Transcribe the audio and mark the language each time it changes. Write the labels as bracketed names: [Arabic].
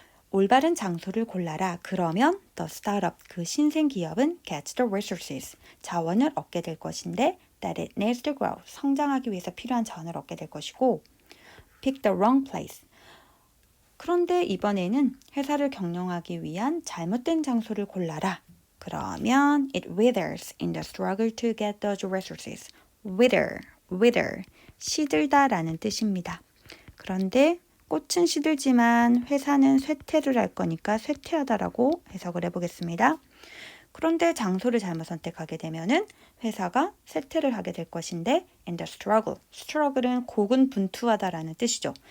[Korean] 올바른 장소를 골라라 그러면 [English] the startup, [Korean] 그 신생 기업은 [English] gets the resources, [Korean] 자원을 얻게 될 것인데 [English] that it needs to grow, [Korean] 성장하기 위해서 필요한 자원을 얻게 될 것이고 [English] pick the wrong place, [Korean] 그런데 이번에는 회사를 경영하기 위한 잘못된 장소를 골라라. 그러면 [English] it withers in the struggle to get those resources. [Korean] wither, 시들다라는 뜻입니다. 그런데 꽃은 시들지만 회사는 쇠퇴를 할 거니까 쇠퇴하다라고 해석을 해보겠습니다. 그런데 장소를 잘못 선택하게 되면은 회사가 쇠퇴를 하게 될 것인데 [English] in the struggle [Korean] 은 고군분투하다라는 뜻이죠.